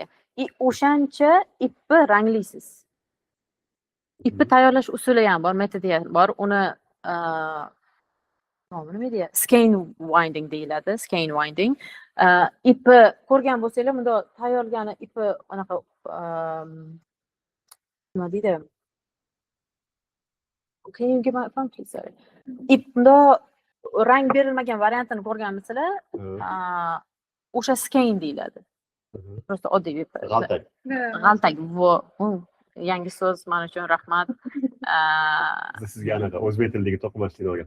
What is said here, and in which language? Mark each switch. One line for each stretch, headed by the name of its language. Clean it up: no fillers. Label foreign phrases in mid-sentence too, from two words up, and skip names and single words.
Uzbek: O'shancha ipni ranglaysiz. Ipni tayyorlash usuli ham bor, metodi ham bor. Uni nima deydi?
English: Skein winding
Uzbek: deyiladi,
English: skein winding.
Uzbek: Ipni ko'rgan bo'lsanglar, bunda tayyorlagani ipi anaqa nima deydi?
English: Can you give my phone please? Sorry.
Uzbek: Ipda rang berilmagan variantini ko'rganmisizlar? O'sha skein deyiladi. Просто oddiy ip. G'altak. G'altak. Yangi so'z men uchun rahmat. Sizga anaqa o'zbek tilidagi to'qimachilikni o'rgatamiz.